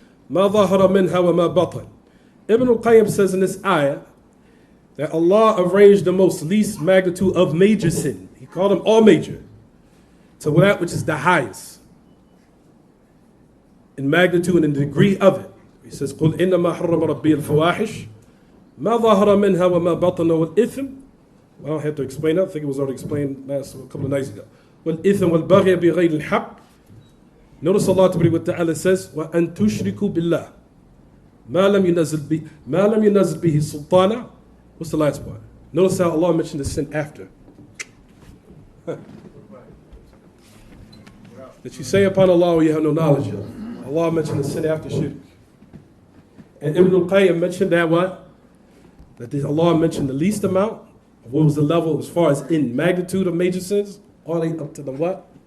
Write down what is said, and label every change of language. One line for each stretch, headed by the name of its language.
Arabic: مَا ظَهَرَ مِنْهَا وَمَا بَطَنَ.
English: Ibn al-Qayyim says in this ayah that Allah arranged the most least magnitude of major sin. He called them all major, to that which is the highest in magnitude and in the degree of it. He says,
Arabic: قُلْ إِنَّمَا حَرَّمَ رَبِّي الْفَوَاحِشِ مَا ظَهَرَ مِنْهَا وَمَا بَطَنَ وَالْإِثْمِ.
English: I don't have to explain that. I think it was already explained a couple of nights ago.
Arabic: وَالْإِثْمِ وَالْبَغْيَ بِغَيْرِ الْحَقِّ.
English: Notice Allah Ta'ala says,
Arabic: وَأَن تُشْرِكُوا بِاللَّهِ مَا لَمْ يُنَزِّلْ بِهِ سُلْطَانًا.
English: What's the last part? Notice how Allah mentioned the sin after. That you say upon Allah what you have no knowledge of. Allah mentioned the sin after shirk. And Ibn al-Qayyim mentioned that what? That Allah mentioned the least amount of what was the level as far as in magnitude of major sins, all the way up to the what?